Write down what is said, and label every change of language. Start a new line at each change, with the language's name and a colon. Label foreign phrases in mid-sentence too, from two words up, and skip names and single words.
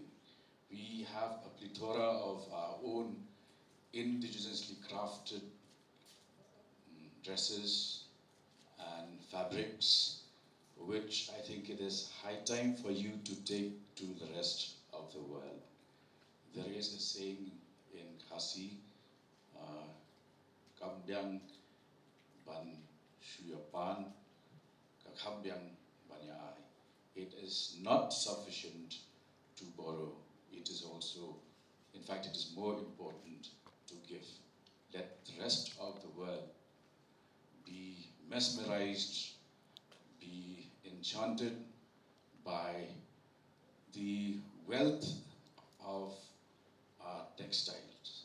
English: We have a plethora of our own indigenously crafted dresses and fabrics, which I think it is high time for you to take to the rest of the world. There is a saying in Khasi,
Khasi: Kambyang ban shuyapan, kakambyang banyai.
English: It is not sufficient to borrow. It is also, in fact, it is more important to give. Let the rest of the world be mesmerized, be enchanted by the wealth of our textiles.